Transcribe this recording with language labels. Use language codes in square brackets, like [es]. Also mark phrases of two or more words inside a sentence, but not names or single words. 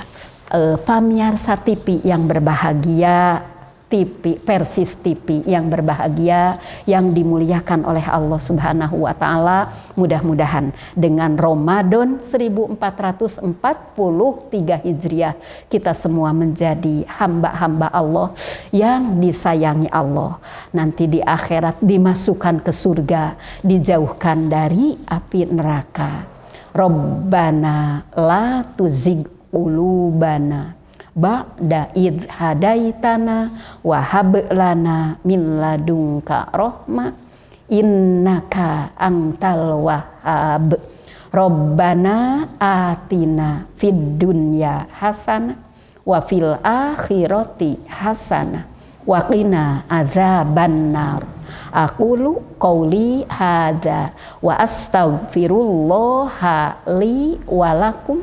[id] Pemirsa TV yang berbahagia, Persis TV yang berbahagia, yang dimuliakan oleh Allah [ar] سبحانه وتعالى, [id] mudah-mudahan dengan Ramadan 1443 Hijriah kita semua menjadi hamba-hamba Allah yang disayangi Allah. Nanti di akhirat dimasukkan ke surga, dijauhkan dari api neraka. [ar] ربنا لا تزغ قلوبنا بعد إذ هديتنا وهب لنا من لدنك رحمة إنك أنت الوهاب. ربنا آتنا في الدنيا حسنة وفي الآخرة حسنة وقنا عذاب النار. أقول قولي هذا وأستغفر الله لي ولكم.